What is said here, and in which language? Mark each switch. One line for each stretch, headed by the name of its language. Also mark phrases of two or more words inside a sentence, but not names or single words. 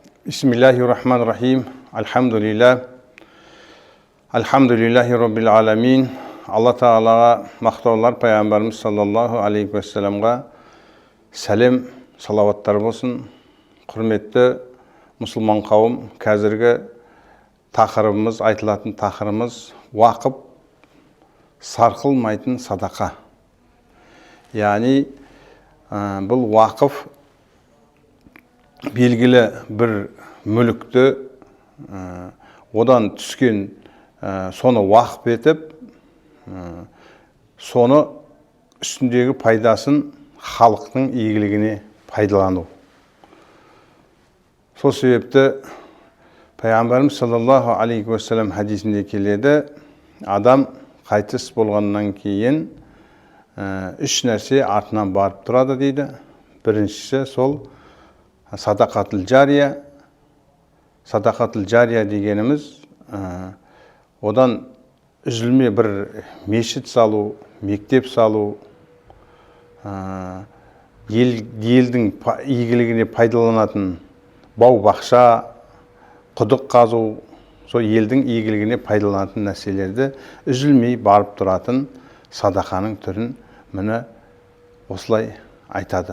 Arabic: بسم الله الرحمن الرحيم. الحمد لله. الحمد لله رب العالمين.
Kazakh: Алла Тағалаға мақтаулар, Пайғамбарымыз
Arabic: صلى الله عليه وسلم'ga
Kazakh: сәлем, салаваттар болсын. Құрметті мұсылман қауым, қазіргі тақырыбымыз, айтылатын тақырыбымыз уақып сарқылмайтын садақа. Яғни бұл уақып белгілі бір мүлікті одан түскен соны уақып етіп, соны үстіндегі пайдасын халықтың игілігіне пайдалану. Сол себепті Пайғамбарымыз
Arabic: صلى الله عليه وسلم
Kazakh: хадисінде келеді, адам қайтыс болғаннан кейін үш нәрсе артынан барып тұрады дейді. Біріншісі сол
Arabic: صدقة جارية. صدقة جارية
Kazakh: дегеніміз одан үзілме бір мешіт салу, мектеп салу, елдің игілігіне пайдаланатын бау-бақша, құдық қазу, сол елдің игілігіне пайдаланатын нәрселерді үзілмей барып тұратын садақаның түрін міне осылай айтады.